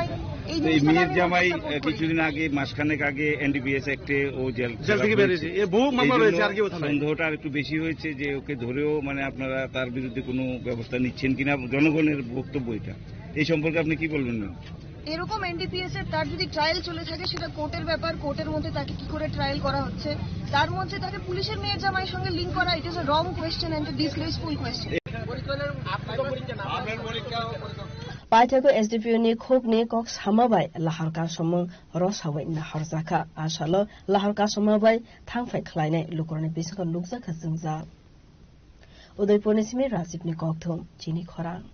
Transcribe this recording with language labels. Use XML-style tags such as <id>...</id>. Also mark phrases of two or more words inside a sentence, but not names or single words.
<bn>এই মেয়ের জামাই কিছুদিন আগে, মাসখানেক আগে এনডিপিএস অ্যাক্টে ও জেল থেকে বেরিয়েছে, সন্দেহটা আর একটু বেশি হয়েছে যে ওকে ধরেও মানে আপনারা তার বিরুদ্ধে কোনো ব্যবস্থা নিচ্ছেন কিনা, জনগণের বক্তব্য এটা। এই সম্পর্কে আপনি কি বলবেন? এরকম এনডিপিএস এর তার যদি ট্রায়াল চলে থাকে সেটা কোর্টের ব্যাপার, কোর্টের মধ্যে তাকে কি করে ট্রায়াল করা হচ্ছে, তার মধ্যে তাকে পুলিশের মেয়ের জামাইয়ের সঙ্গে লিঙ্ক করা,</bn> <en>It is a wrong question and disgraceful question.</en> <brx>पाइथाको एसडिपिओनि खोकनि कक सामाबाय लाहारका समं रसावै नाहरजाखा आसालो लाहारका समाबाय थांफाय खलायनाय लुकरनि बिसंग नुकजाखा जोंजा उदयपुरनि सिमि राजीवनि ककथुम चिनि खरा</brx>